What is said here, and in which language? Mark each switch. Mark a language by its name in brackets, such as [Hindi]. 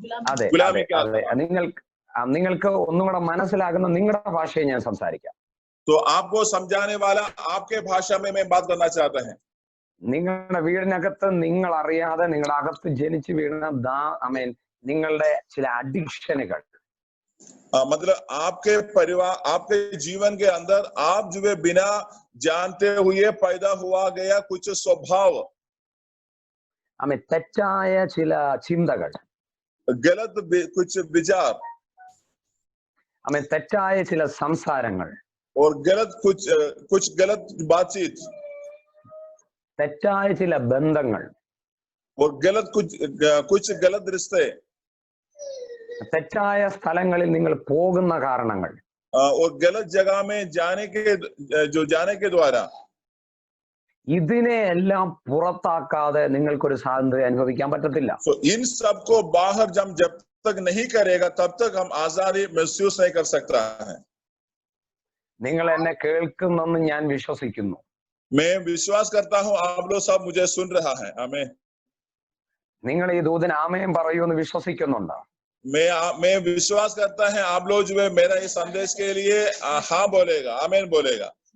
[Malayalam] അതെ, നിങ്ങൾക്ക് ഒന്നും കൂടെ മനസ്സിലാകുന്ന നിങ്ങളുടെ ഭാഷയെ ഞാൻ സംസാരിക്കാം. [Hindi] तो आपको समझाने वाला आपके भाषा में मैं बात करना चाहता है। [Malayalam] നിങ്ങളുടെ വീടിനകത്ത് നിങ്ങൾ അറിയാതെ നിങ്ങളുടെ അകത്ത് ജനിച്ചു വീഴുന്ന ആമേൻ നിങ്ങളുടെ ചില അഡിക്ഷനുകൾ, [Hindi] मतलब आपके परिवार, आपके जीवन के अंदर आप जो है बिना जानते हुए पैदा हुआ गया कुछ स्वभाव, [Malayalam] ആമേൻ തെറ്റായ ചില ചിന്തകൾ, [Hindi] गलत कुछ विचार, [Malayalam] ആമേൻ തെറ്റായ ചില സംസാരങ്ങൾ, [Hindi] और कुछ गलत बातचीत, [Malayalam] തെറ്റായ ചില ബന്ധങ്ങൾ, [Hindi] और कुछ गलत रिश्ते, [Malayalam] തെറ്റായ സ്ഥലങ്ങളിൽ നിങ്ങൾ പോകുന്ന കാരണങ്ങൾ, [Hindi] और गलत जगह में जाने के द्वारा, [Malayalam] ഇതിനെ എല്ലാം പുറത്താക്കാതെ നിങ്ങൾക്കൊരു സ്വാതന്ത്ര്യം അനുഭവിക്കാൻ പറ്റത്തില്ല. [Hindi] इन सबको बाहर जब तक नहीं करेगा तब तक हम आजादी महसूस नहीं कर सकता है। [Malayalam] നിങ്ങൾ എന്നെ കേൾക്കുന്നെന്ന് ഞാൻ വിശ്വസിക്കുന്നു. [Hindi] मैं विश्वास करता हूँ आप लोग सब मुझे सुन रहा है। आमीन। [Malayalam] നിങ്ങൾ ഈ ദൂതൻ ആമേൻ പറയുമെന്ന് വിശ്വസിക്കുന്നുണ്ടോ? [Hindi] मैं विश्वास करता है आप लोग जो है मेरा ये संदेश के लिए हाँ बोलेगा, आमीन बोलेगा।